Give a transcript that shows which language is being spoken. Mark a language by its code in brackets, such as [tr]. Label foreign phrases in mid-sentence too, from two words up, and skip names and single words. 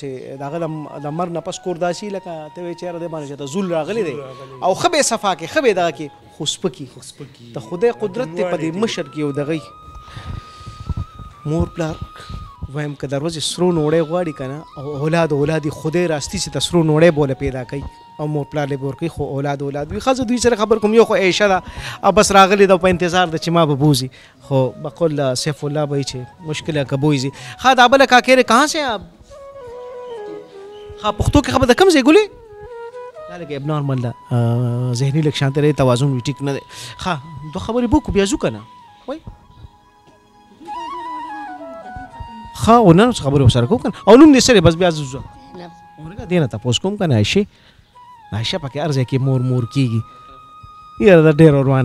[ps] د هغه د مرګ نه پس کور داسې لکه ته وایې چېرې دی باندې چې ته زول راغلی دی او ښه به یې صفا کې، ښه به یې دغه کې، خو سپکي د خدای قدرت دی په دې مشر کې یو دغی مور پلار وایم که د ورځې سرو نوړی غواړي که نه او اولاد یې خدای راستي چې د سرو نوړی بوله پیدا کوي او مور پلار یې به ورکوي، خو اولاد وي. ښځه دوی سره خبر کوم، یو خو عیشه ده او بس راغلې ده په انتظار ده چې ما به بوځي، خو بقول سیف الله به چې [ur] مشکل ہے [ps] که بوځي. ښه دا بله کاکیرې [ur] کہاں سے آپ؟ [ps] ښه پښتو کې خبر ده کوم ځای ګلې؟ دا لږ اب نارمل ده، ذهني لږ شانته دی، توازن وي ټیک نه دی. ښه دوه خبرې بوکو بیا ځو که نه وایي ښه او نه خبرې ورسره کوو که نه. او نوم دې څه دی بس بیا زه ځو اورېږه دې نه تپوس کوم که نه عایشې پکې هر ځای کې مور کېږي، یاره دا ډېر روانې.